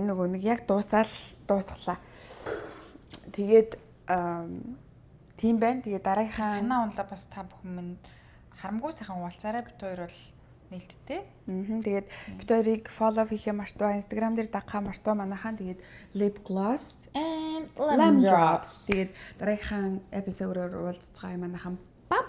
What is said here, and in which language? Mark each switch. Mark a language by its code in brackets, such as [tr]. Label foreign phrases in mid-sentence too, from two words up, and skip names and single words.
[mn] Энэ нөгөө нэг яг дуусглаа. Тэгээд тийм байна. Тэгээд дараагийнхаа санаа онлоо бас та бүхэн минь харамгүй сайхан хуваалцаарай. Бид хоёр бол нээлттэй. Тэгээд бид хоёрыг follow хийхээ мартаа, Instagram дээр дагахаа мартаа манайхаа. [en] Тэгээд lip gloss And lemon drops. [mn] Тэгээд дараагийнхаа эпизодоор уулзцгаая манайхаа